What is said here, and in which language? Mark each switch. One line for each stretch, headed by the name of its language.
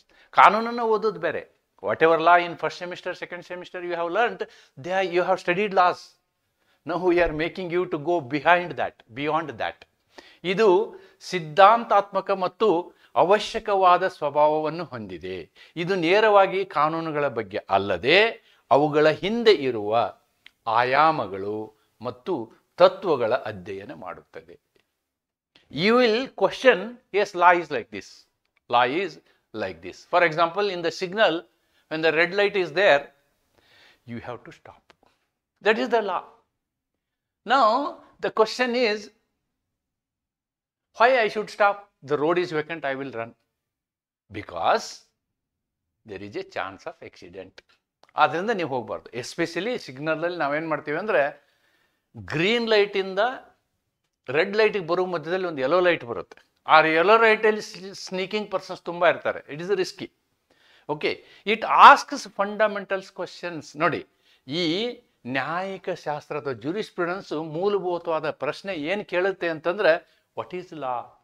Kannada: ಕಾನೂನನ್ನು ಓದೋದು ಬೇರೆ.
English: Whatever law in first semester, second semester you have learned, you have studied laws. Now we are making you to go beyond that.
Kannada: ಇದು ಸಿದ್ಧಾಂತಾತ್ಮಕ ಮತ್ತು ಅವಶ್ಯಕವಾದ ಸ್ವಭಾವವನ್ನು ಹೊಂದಿದೆ. ಇದು ನೇರವಾಗಿ ಕಾನೂನುಗಳ ಬಗ್ಗೆ ಅಲ್ಲದೆ ಅವುಗಳ ಹಿಂದೆ ಇರುವ ಆಯಾಮಗಳು ಮತ್ತು ತತ್ವಗಳ ಅಧ್ಯಯನ ಮಾಡುತ್ತದೆ.
English: You will question, yes, law is like this. Law is like this. For example, in the signal, when the red light is there, you have to stop. That is the law. Now, the question is, why I should stop? The road is vacant, I will run. Because there is a chance of accident.
Kannada: ಆದ್ದರಿಂದ ನೀವು ಹೋಗಬಾರ್ದು. Especially ಸಿಗ್ನಲಲ್ಲಿ ನಾವೇನು ಮಾಡ್ತೀವಿ ಅಂದರೆ, green ಲೈಟಿಂದ red ಲೈಟಿಗೆ ಬರೋ ಮಧ್ಯದಲ್ಲಿ ಒಂದು ಯೆಲ್ಲೋ ಲೈಟ್ ಬರುತ್ತೆ. ಆ ಯೆಲ್ಲೋ ಲೈಟಲ್ಲಿ
English: sneaking persons
Kannada: ತುಂಬ ಇರ್ತಾರೆ.
English: It is risky. Okay, it asks fundamentals questions.
Kannada: ನೋಡಿ, ಈ ನ್ಯಾಯಿಕ ಶಾಸ್ತ್ರದ ಜೂರಿಸ್ಪ್ರುಡೆನ್ಸ್ ಮೂಲಭೂತವಾದ ಪ್ರಶ್ನೆ ಏನು ಕೇಳುತ್ತೆ ಅಂತಂದರೆ,
English: What is law?